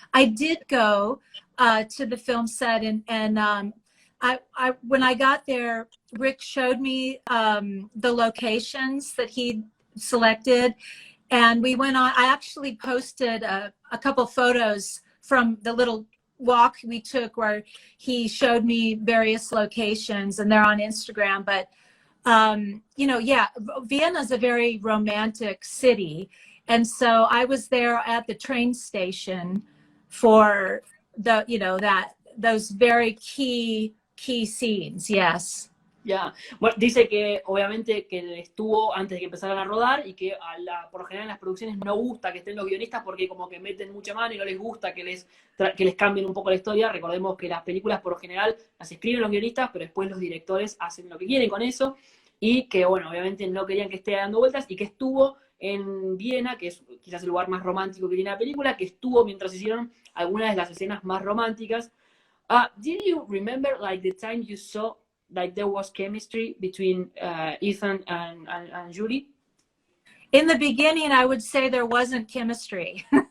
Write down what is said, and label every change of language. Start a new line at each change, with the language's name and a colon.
English: I did go to the film set, and I when I got there, Rick showed me the locations that he selected, and we went on. I actually posted a couple photos from the little walk we took where he showed me various locations, and they're on Instagram. But you know, yeah, Vienna is a very romantic city, and so I was there at the train station for the, you know, those very key scenes. Yes.
Spanish: Ya, bueno, dice que obviamente que él estuvo antes de que empezaran a rodar, y que por lo general en las producciones no gusta que estén los guionistas porque como que meten mucha mano y no les gusta que les cambien un poco la historia. Recordemos que las películas por lo general las escriben los guionistas, pero después los directores hacen lo que quieren con eso, y que bueno, obviamente no querían que esté dando vueltas, y que estuvo en Viena, que es quizás el lugar más romántico que tiene la película, que estuvo mientras hicieron algunas de las escenas más románticas.
English: Did you remember like the time you saw like there was chemistry between Ethan and Julie? In the beginning, I would say there wasn't chemistry.